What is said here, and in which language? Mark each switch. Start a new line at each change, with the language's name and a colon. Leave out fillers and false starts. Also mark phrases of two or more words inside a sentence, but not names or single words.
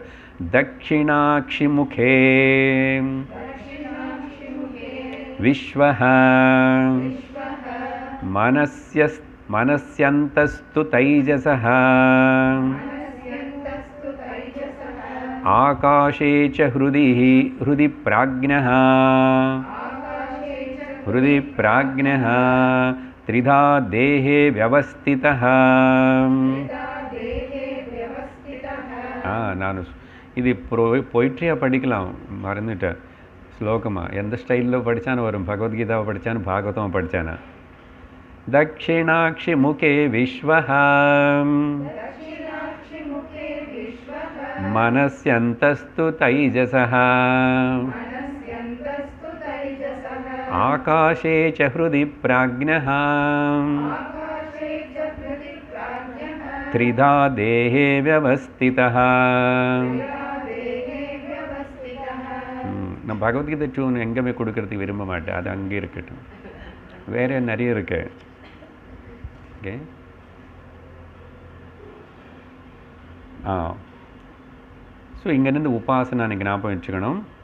Sanskrit: दक्षिणाक्षि मुखे विश्वः मनस्यन्तस्तु तैजसः आकाशे च हृदि प्राज्ञः त्रिधा देहे व्यवस्थितः.
Tamil: நான் இது பொயிட்ரியாக படிக்கலாம், மறந்துட்டேன். ஸ்லோகமாக எந்த ஸ்டைலில் படித்தானு வரும். பகவத்கீதாவை படித்தானு, பாகவதமாக படித்தானா.
Sanskrit: दक्षिणाक्षि मुखे विश्वः मनस्यन्तस्तु तैजसः आकाशे च हृदि प्राज्ञः त्रिधा देहे व्यवस्थितः.
Tamil: நான் பகவத்கீதை டியூன் எங்கேயுமே கொடுக்கறதுக்கு விரும்ப மாட்டேன், அது அங்கே இருக்கட்டும். வேறு நிறைய இருக்கு.
English: okay, so
Tamil: இங்கேருந்து உபாசனா நீங்கள் ஞாபகம் வச்சுக்கணும்.